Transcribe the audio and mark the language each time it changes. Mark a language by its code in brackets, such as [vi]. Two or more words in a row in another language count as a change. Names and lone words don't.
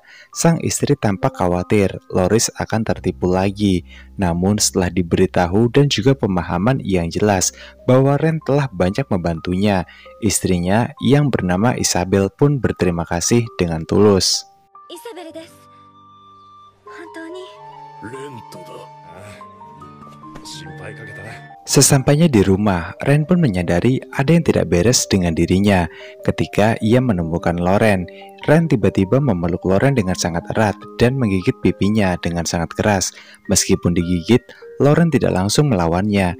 [id] Sang istri tampak khawatir Loris akan tertipu lagi. Namun setelah diberitahu dan juga pemahaman yang jelas bahwa Ren telah banyak membantunya, istrinya yang bernama Isabel pun berterima kasih dengan tulus. [ja] Isabel desu. Hontou ni. Ren とだ。心配かけたな. [id] Sesampainya di rumah, Ren pun menyadari ada yang tidak beres dengan dirinya. Ketika ia menemukan Loren, Ren tiba-tiba memeluk Loren dengan sangat erat dan menggigit pipinya dengan sangat keras. Meskipun digigit, Loren tidak langsung melawannya.